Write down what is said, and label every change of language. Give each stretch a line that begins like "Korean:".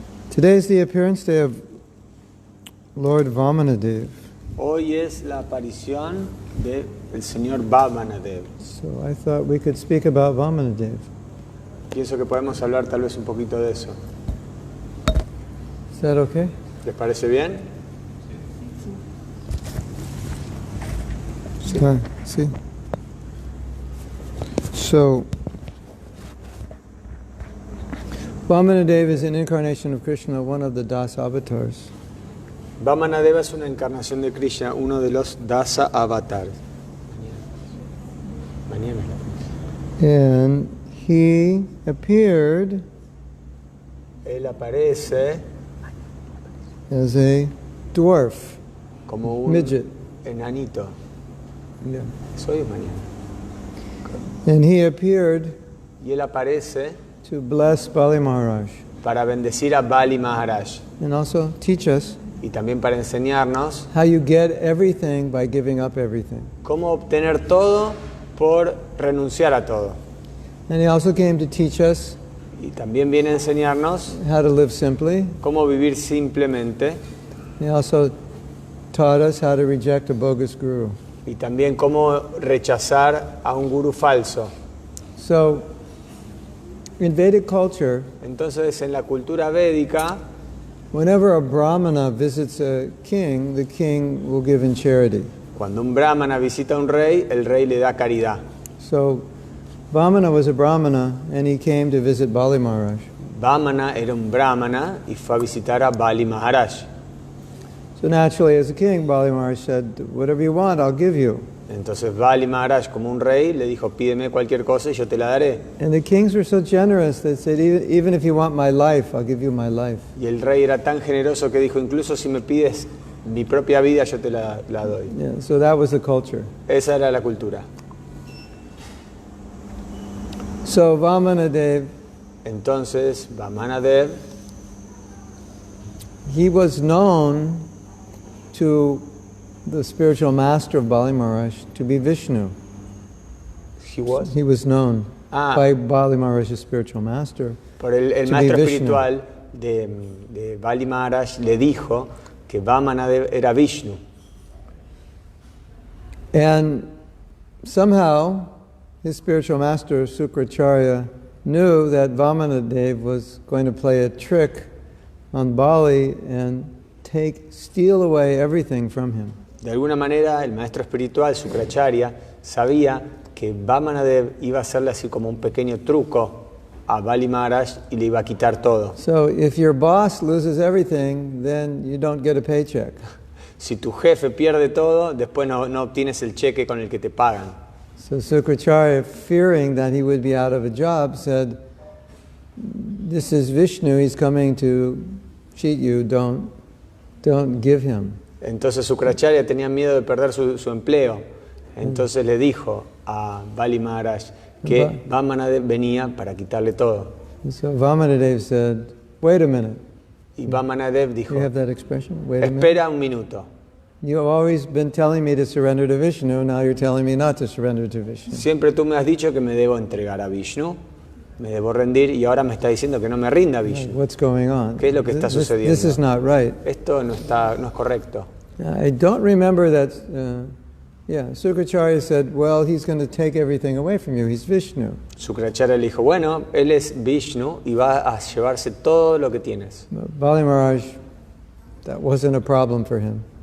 English: Today is the appearance day of Lord Vamanadev.
Spanish: Hoy es la aparición del señor Vamanadev.
English: So I thought we could speak about Vamanadev.
Spanish: Pienso que podemos hablar tal vez un poquito de eso.
English: Is that okay?
Spanish: ¿Les parece bien?
English: See? So, Vamanadev is an incarnation of Krishna, one of the Dasa avatars.
Spanish: Vamanadeva es una encarnación de Krishna, uno de los Dasa avatars. Mañana.
English: And he appeared
Spanish: Él aparece
English: as a dwarf,
Spanish: como un
English: midget.
Spanish: enanito.
English: Yeah.
Spanish: Soy mañana.
English: And he appeared
Spanish: Y él aparece
English: to bless Bali Maharaj
Spanish: para bendecir a Bali Maharaj
English: and also teach us
Spanish: y también para enseñarnos
English: how you get everything by giving up everything.
Spanish: cómo obtener todo por renunciar a todo.
English: And he also came to teach us
Spanish: Y también viene a enseñarnos
English: how to live simply.
Spanish: cómo vivir simplemente
English: He also taught us how to reject a bogus guru.
Spanish: y también cómo rechazar a un gurú falso.
English: So, in Vedic culture,
Spanish: Entonces, en la cultura védica,
English: whenever a brahmana visits a king, the king will give in charity.
Spanish: cuando un brahmana visita a un rey, el rey le da caridad.
English: So, Vamana was a brahmana and he came to visit Bali Maharaj.
Spanish: Vamana era un brahmana y fue a visitar a Bali Maharaj.
English: So naturally, as a king, Bali Maharaj said, whatever you want, I'll give you.
Spanish: Entonces Bali Maharaj, como un rey, le dijo, pídeme cualquier cosa y yo te la daré.
English: And the kings were so generous, they said, even if you want my life, I'll give you my life.
Spanish: Y el rey era tan generoso que dijo, incluso si me pides mi propia vida, yo te la doy.
English: Yeah, so that was the culture.
Spanish: Esa era la cultura.
English: So Vamanadev,
Spanish: Entonces, Vamanadev,
English: he was known to the spiritual master of Bali Maharaj to be Vishnu. he was, He was known Ah. by Bali Maharaj's spiritual master.
Spanish: por el
English: to
Spanish: maestro
English: be Vishnu.
Spanish: espiritual de Bali Maharaj, le dijo que Vamanadev era Vishnu.
English: And somehow, his spiritual master, Sukracharya, knew that Vamanadev was going to play a trick on Bali and steal away everything from him.
Spanish: De alguna manera, el maestro espiritual, Sukracharya, sabía que Vamanadev iba a hacerle así como un pequeño truco a Bali Maharaj y le iba a quitar todo.
English: So if your boss loses everything, then you don't get a paycheck.
Spanish: Si tu jefe pierde todo, después no obtienes el cheque con el que te pagan.
English: So Sukracharya, fearing that he would be out of a job, said, "This is Vishnu, he's coming to cheat you, don't give him."
Spanish: Entonces Sukracharya tenía miedo de perder su empleo. Entonces le dijo a Bali Maharaj que Vamanadev venía para quitarle todo.
English: So Vamanadev said, "Wait a minute."
Spanish: Y Vamanadev dijo,
English: You have that expression? Wait a minute.
Spanish: espera un minuto.
English: You've always been telling me to surrender to Vishnu, now you're telling me not to surrender to Vishnu.
Spanish: Siempre tú me has dicho que me debo entregar a Vishnu, me debo rendir, y ahora me está diciendo que no me rinda a Vishnu.
English: What's going on?
Spanish: ¿Qué es lo que está sucediendo?
English: This is not right.
Spanish: Esto no es correcto.
English: I don't remember that. Sukracharya said, "Well, he's going to take everything away from you. He's Vishnu."
Spanish: Sukracharya le dijo, bueno, él es Vishnu y va a llevarse todo lo que tienes.
English: But Bali Maharaj, that wasn't a problem for him.